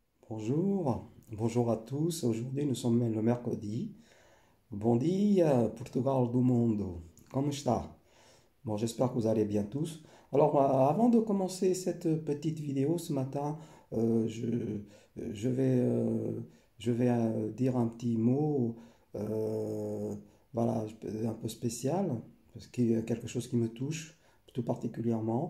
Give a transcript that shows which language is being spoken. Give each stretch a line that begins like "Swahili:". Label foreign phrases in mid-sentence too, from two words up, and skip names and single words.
French: Bonjour, bonjour à tous. Aujourd'hui, nous sommes le mercredi.
Portuguese: Bom dia, Portugal do mundo. Como está?
French: Bon, j'espère que vous allez bien tous. Alors, avant de commencer cette petite vidéo ce matin, euh, je, je vais, dire un petit mot, euh, voilà, un peu spécial, parce qu'il y a quelque chose qui me touche tout particulièrement.